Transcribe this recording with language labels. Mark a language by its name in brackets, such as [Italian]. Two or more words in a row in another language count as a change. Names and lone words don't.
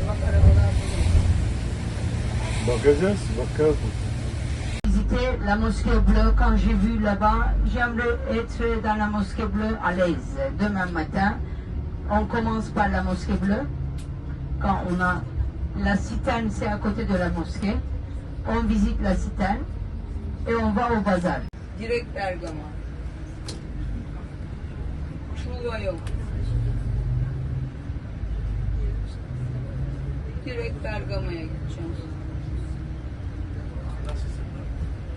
[Turkish] Bak arabalar burada. bakacağız. [French] Visiter la mosquée bleue, quand j'ai vu là-bas, j'aimerais être dans la mosquée bleue à l'aise. Demain matin, on commence par la mosquée bleue. Quand on a la citerne, c'est à côté de la mosquée. On visite la citerne et on va au bazar. [Turkish] Direkt Bergama. Çuva yok. Direkt Bergama'ya gideceğiz.